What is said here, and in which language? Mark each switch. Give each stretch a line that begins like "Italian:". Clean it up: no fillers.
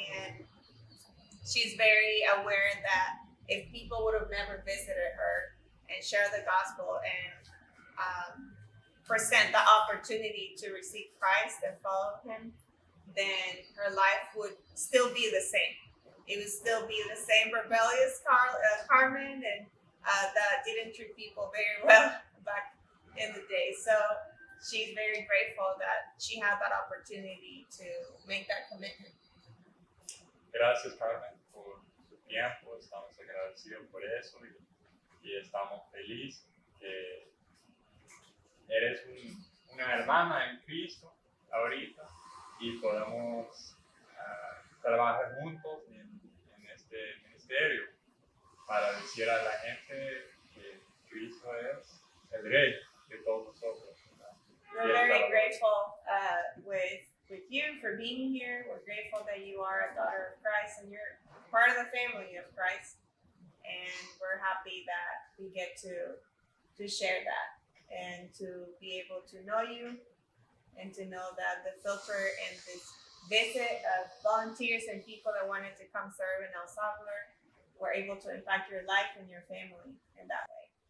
English: And she's very aware that if people would have never visited her and shared the gospel and present the opportunity to receive Christ and follow him, then her life would still be the same. It would still be the same rebellious Carmen and that didn't treat people very well back in the day. So she's very grateful that she had that opportunity to make that commitment.
Spanish: Gracias, Carmen, por su tiempo. Estamos agradecidos por eso y estamos felices que eres una hermana en Cristo ahorita y podamos trabajar juntos en este ministerio para decir a la gente que Cristo es el Rey de todos nosotros.
English: We're very grateful with you for being here. We're grateful that you are a daughter of Christ and you're part of the family of Christ. And we're happy that we get to share that and to be able to know you and to know that the filter and this visit of volunteers and people that wanted to come serve in El Salvador were able to impact your life and your family in that way.